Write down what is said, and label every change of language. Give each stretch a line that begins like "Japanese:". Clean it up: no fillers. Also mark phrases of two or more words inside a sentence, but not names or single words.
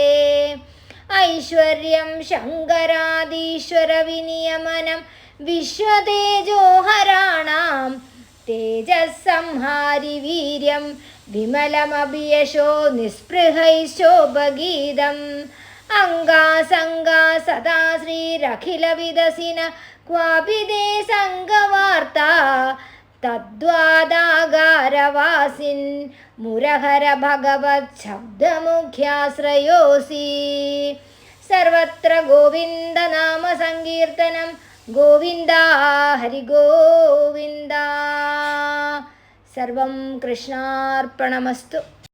Sanskrit: ഐശ്വര്യം ശങ്കരാദീശ്വര വിനിയമനം വിശ്വതേജോഹരാണാം തേജസ്സംഹാരി വീര്യം വിമലമഭിയശോ നിസ്പൃഹൈശോഭഗീതം. അംഗാസംഗാ സദാ ശ്രീരഖില വിദസിന क्वापि ते सङ्गवार्ता तद्वादागारवासिन् मुरहर भगवच्छब्दमुख्याश्रयोऽसि सर्वत्र गोविन्दनामसङ्कीर्तनं गोविन्दा हरिगोविन्दा सर्वं कृष्णार्पणमस्तु।